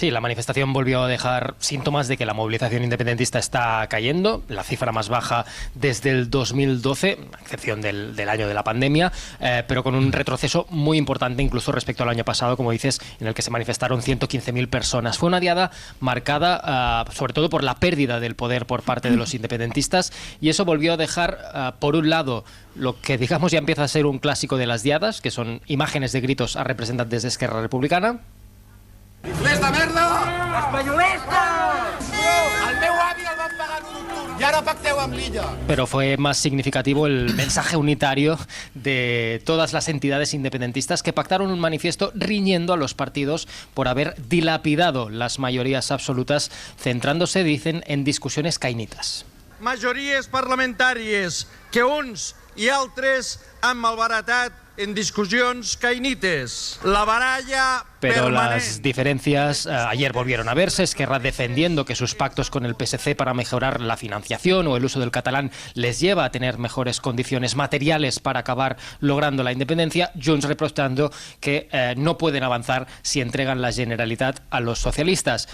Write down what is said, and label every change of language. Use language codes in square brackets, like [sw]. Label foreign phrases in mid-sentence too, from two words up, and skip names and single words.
[es] Sí, la manifestación volvió a dejar síntomas de que la movilización independentista está cayendo, la cifra más baja desde el 2012, a excepción del año de la pandemia, pero con un retroceso muy importante incluso respecto al año pasado, como dices, en el que se manifestaron 115.000 personas. Fue una diada marcada sobre todo por la pérdida del poder por parte de los independentistas, y eso volvió a dejar, por un lado, lo que digamos ya empieza a ser un clásico de las diadas, que son imágenes de gritos a representantes de Esquerra Republicana. [ca] ¡Rifles de merda! Espanyolistes! El meu avi el van pagar l'1 d'octubre i ara pacteu amb l'illa. [es] Pero fue más significativo el mensaje unitario de todas las entidades independentistas que pactaron un manifiesto riñendo a los partidos por haber dilapidado las mayorías absolutas, centrándose, dicen, en discusiones caïnites. [ca] Majories parlamentàries que uns i altres han malbaratat en discussions caïnites. La baralla [es] Pero [ca] permanent. [es] las diferencias ayer volvieron a verse. Esquerra defendiendo que sus pactos con el PSC para mejorar la financiación o el uso del catalán les lleva a tener mejores condiciones materiales para acabar logrando la independencia. Junts reprochando que no pueden avanzar si entregan la Generalitat a los socialistas.